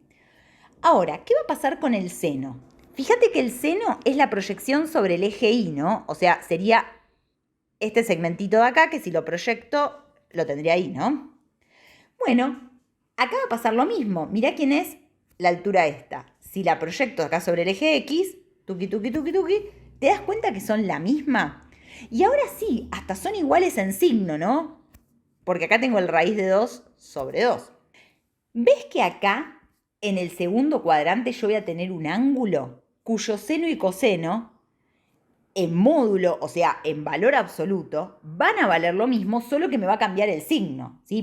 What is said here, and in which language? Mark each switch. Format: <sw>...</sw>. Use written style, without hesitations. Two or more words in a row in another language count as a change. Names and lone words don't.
<es>Ahora, ¿qué va a pasar con el seno? Fíjate que el seno es la proyección sobre el eje Y, ¿no? O sea, sería este segmentito de acá que si lo proyecto lo tendría ahí, ¿no? Bueno, acá va a pasar lo mismo. Mirá quién es la altura esta. Si la proyecto acá sobre el eje X, tuki, tuki, tuki, tuki, ¿te das cuenta que son la misma? Y ahora sí, hasta son iguales en signo, ¿no? Porque acá tengo el raíz de 2 sobre 2. ¿Ves que acá, en el segundo cuadrante, yo voy a tener un ángulo cuyo seno y coseno, en módulo, o sea, en valor absoluto, van a valer lo mismo, solo que me va a cambiar el signo, ¿sí?</es>